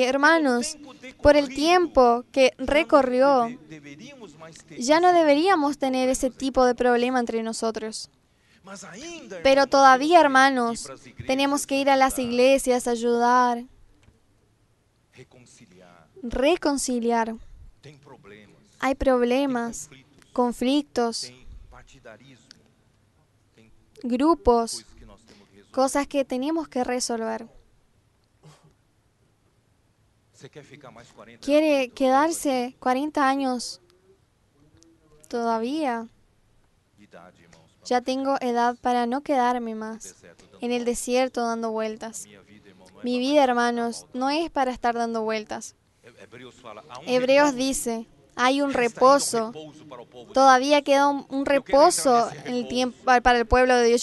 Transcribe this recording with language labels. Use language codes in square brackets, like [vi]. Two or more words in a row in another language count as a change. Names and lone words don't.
[es] Hermanos, por el tiempo que recorrió, ya no deberíamos tener ese tipo de problema entre nosotros. Pero todavía, hermanos, tenemos que ir a las iglesias, ayudar, reconciliar. [pt] Tem problemas, [es] Hay problemas, conflictos, [pt] tem partidarismo, tem grupos, coisas que nós temos que resolver. [es] cosas que tenemos que resolver. [pt] Você quer ficar mais 40 [es] ¿Quiere quedarse 40 años todavía? [pt] de idade, irmãos? [es] Ya tengo edad para no quedarme más en el desierto dando vueltas. Mi vida, hermanos, no es para estar dando vueltas. Hebreos dice, hay un reposo. Todavía queda un reposo en el tiempo para el pueblo de Dios.